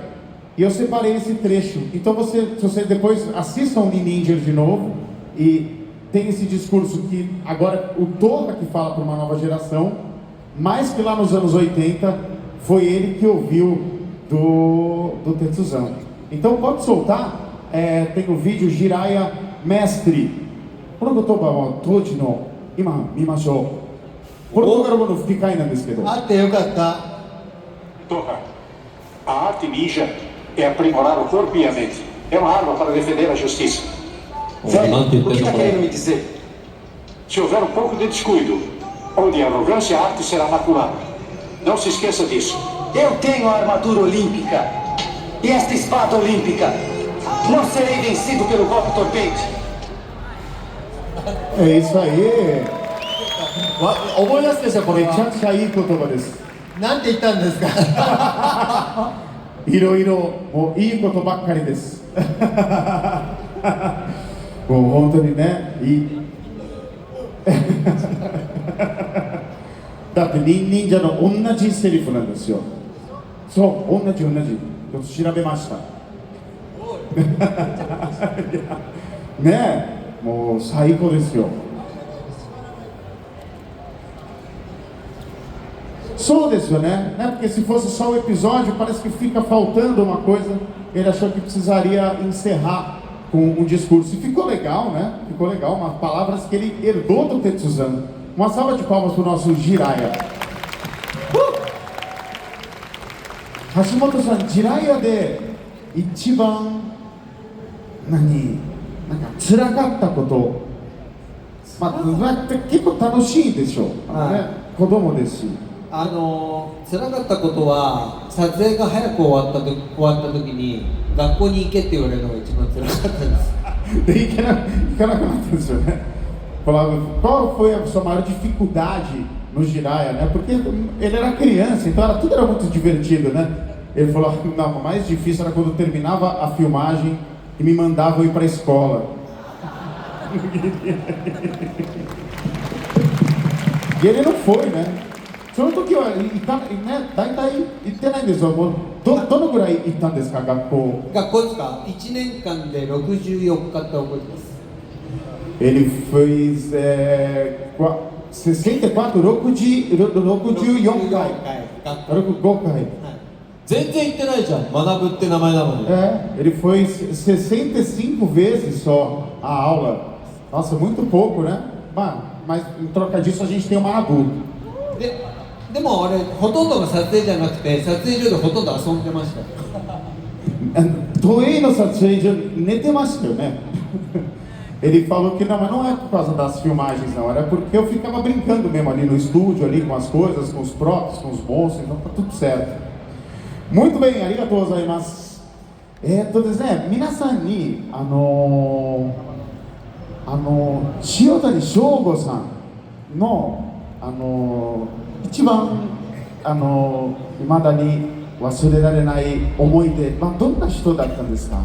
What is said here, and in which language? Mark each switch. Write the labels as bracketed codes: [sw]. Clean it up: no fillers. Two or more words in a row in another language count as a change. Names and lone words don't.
[pt] E eu separei esse trecho. Então se você depois assistam o Ninja de novo e tem esse discurso que agora o Torra que fala para uma nova geração, mas que lá nos anos 80 foi ele que ouviu do Tetsuzan. Então pode soltar, tem o vídeo Jiraiya Mestre. [ja] この言葉は当時の今見ましょう。ポルトガル語の吹き替えなんですけど。あってよかった。 [pt] Torra, a arte ninja é aprimorar o corpo e a mente. É uma arma para defender a justiça. Velho, o que está querendo me dizer? Se houver um pouco de descuido, onde a arrogância a arte será maculada. Não se esqueça disso. Eu tenho a armadura olímpica e esta espada olímpica. Não serei vencido pelo golpe torpente. É isso aí. [ja] 思い出すでしょこれ。めちゃくちゃいい言葉です。なんて言ったんですか。いろいろもういいことばっかりです。もう本当にねいい。だって忍者の同じセリフなんですよ。そう同じ。ちょっと調べましたねえ、もう最高ですよ。 [pt] Só disso, né? Porque se fosse só o episódio, parece que fica faltando uma coisa. Ele achou que precisaria encerrar com um discurso. E ficou legal, né? Ficou legal, umas palavras que ele herdou do Tetsuzan. Uma salva de palmas para o nosso Jiraiya. [ja] Hashimoto-san, Jiraiya で一番何? なんか辛かったこと、まあ、結構楽しいでしょう、子供ですし。辛かったことは撮影が早く終わった時に学校に行けって言われるのが一番辛かったです。で行かなくなったんですよね。 [pt] Qual foi a sua maior dificuldade no Jiraiya, né? Porque ele era criança, então tudo era muito divertido, né? Ele falou, não, o mais difícil era quando terminava a filmagem e me mandavam ir para a escola. E ele não foi, né? [ja] その時は大体行ってないんですよ。どのぐらい行ったんですか、学校。学校ですか。1年間で64日って覚えてます。 [pt] Ele fez 64, 64 回。5回。 [ja] 全然行ってないじゃん。学ぶって名前なのに。 [pt] Ele foi 65 vezes só a aula. Nossa, muito pouco, né? Mas em troca disso a gente tem o Manabu. [ja] でもあれほとんどが撮影じゃなくて撮影所でほとんど遊んでました。東映の撮影所 [pt] nem mais eu, né? Ele falou que não, mas não é por causa das filmagens não, era porque eu ficava brincando mesmo ali no estúdio, ali com as coisas, com os props, com os monstros, então tá tudo certo. Muito bem, [ja] ありがとうございます. ですね、皆さんに塩谷翔吾さんの一番未だに忘れられない思い出、どんな人だったんですか？